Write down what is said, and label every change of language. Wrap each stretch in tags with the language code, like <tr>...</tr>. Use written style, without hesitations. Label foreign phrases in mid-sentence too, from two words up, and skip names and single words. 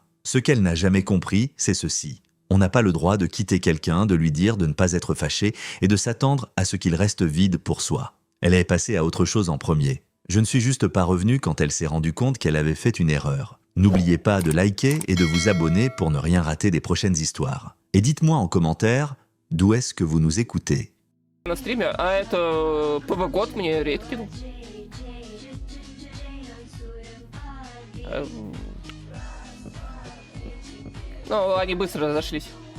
<fr>Ce qu'elle n'a jamais compris, c'est ceci. On n'a pas le droit de quitter quelqu'un, de lui dire de ne pas être fâché et de s'attendre à ce qu'il reste vide pour soi. Elle est passée à autre chose en premier. Je ne suis juste pas revenu quand elle s'est rendue compte qu'elle avait fait une erreur. N'oubliez pas de liker et de vous abonner pour ne rien rater des prochaines histoires. Et dites-moi en commentaire d'où est-ce que vous nous écoutez.</fr> <ru>На стриме, а это ПВ-год мне рейд кинул. Ну, они быстро разошлись.</ru>